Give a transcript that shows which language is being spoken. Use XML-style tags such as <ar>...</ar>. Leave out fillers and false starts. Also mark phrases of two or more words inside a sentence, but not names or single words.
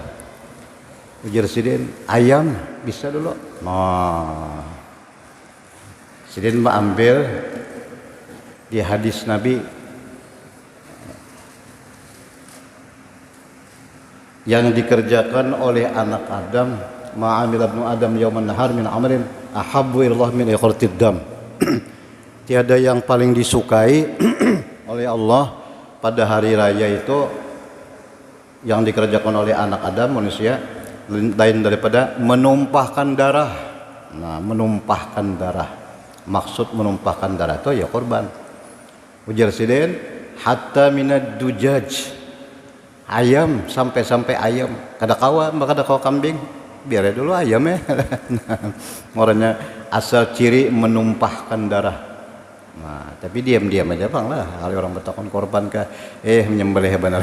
<bjn>Ujar sidin ayam bisa dulu. Nah, sidin mah ambil di hadis Nabi yang dikerjakan oleh anak Adam,</bjn> <ar>ما عمل ابن آدم يوم النحر من أمر أحب إلى الله من إهراق الدم.</ar> <bjn>Tiada yang paling disukai oleh Allah pada hari raya itu yang dikerjakan oleh anak Adam manusia lain daripada menumpahkan darah. Nah, menumpahkan darah. Maksud menumpahkan darah itu ya korban. Ujar sidin</bjn> <ar>حتى من الدجاج.</ar> <bjn>ayam sampai ayam kada kawa kambing biar dulu ayam ya. Orangnya asal ciri menumpahkan darah. Nah, tapi diam-diam aja bang lah. Kalau orang bertakon korban kah, menyembelih benar.</bjn>